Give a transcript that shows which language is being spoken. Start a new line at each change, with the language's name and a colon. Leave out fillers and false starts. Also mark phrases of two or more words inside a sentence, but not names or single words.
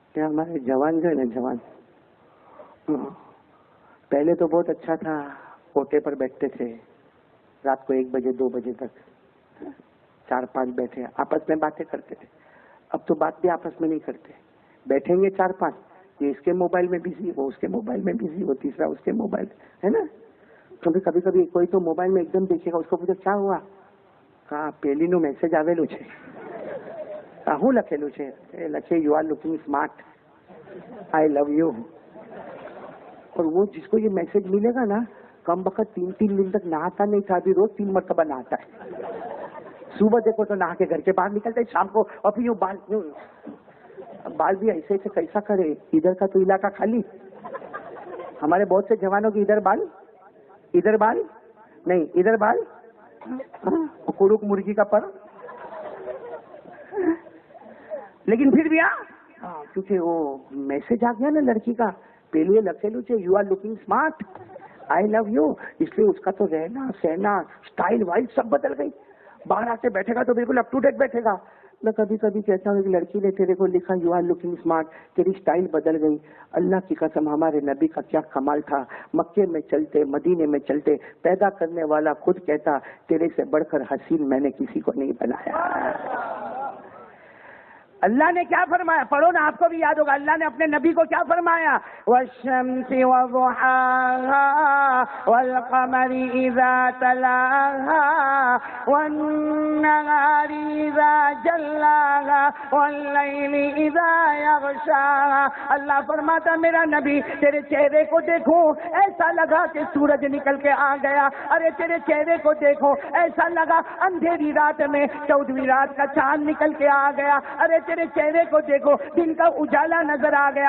Urdu: کہ ہمارے جوان جو ہے نا جوان پہلے تو بہت اچھا تھا، کوٹے پر بیٹھتے تھے رات کو 1 بجے 2 بجے تک، 4-5 بیٹھے آپس میں باتیں کرتے تھے. اب تو بات بھی آپس میں نہیں کرتے، بیٹھیں گے 4-5، یہ اس کے موبائل میں بزی، وہ اس کے موبائل میں بزی، وہ تیسرا اس کے موبائل ہے نا. کبھی کبھی کوئی تو موبائل میں ایک دم دیکھے گا، اس کو پوچھے کیا ہوا، کہا
Gujarati: પેલીનું મેસેજ આવેલું છે. હું લખેલું છે? એ લખે
English: you are looking smart, I love you.
Urdu: اور وہ جس کو یہ میسج ملے گا نا کم وقت 3 دن تک نہاتا نہیں تھا، ابھی روز 3 مرتبہ نہاتا ہے. صبح دیکھو تو نہا کے گھر کے باہر نکلتا ہے، شام کو اور پھر یوں بال بھی ایسے ایسے کیسا کرے. ادھر کا تو علاقہ خالی، ہمارے بہت سے جوانوں کے ادھر بال نہیں، ادھر بال کڑک مرغی کا پر. لیکن پھر بھی کیونکہ وہ میسج آ گیا نا لڑکی کا، پہلے
Gujarati: લખેલું છે
English: you are looking smart, I love you,
Urdu: اس لیے اس کا تو رہنا سہنا اسٹائل وائل سب بدل گئی. باہر آ کے بیٹھے گا تو بالکل
English: up to date
Urdu: بیٹھے گا. میں کبھی کبھی کہتا ہوں کہ لڑکی نے تیرے کو لکھا
English: you are looking smart,
Urdu: تیری اسٹائل بدل گئی. اللہ کی قسم ہمارے نبی کا کیا کمال تھا، مکے میں چلتے مدینے میں چلتے پیدا کرنے والا خود کہتا تیرے سے بڑھ کر حسین میں نے کسی کو نہیں بنایا. اللہ نے کیا فرمایا، پڑھو نا آپ کو بھی یاد ہوگا. اللہ نے اپنے نبی کو کیا فرمایا،
Arabic: والشمس وضحاها والقمر اذا تلاها والنهار اذا جلاها والليل اذا يغشاها.
Urdu: اللہ فرماتا میرا نبی تیرے چہرے کو دیکھو ایسا لگا کہ سورج نکل کے آ گیا. ارے تیرے چہرے کو دیکھو ایسا لگا اندھیری رات میں 14ویں رات کا چاند نکل کے آ گیا. ارے تیرے چہرے کو دیکھو دن کا اجالا نظر آ گیا.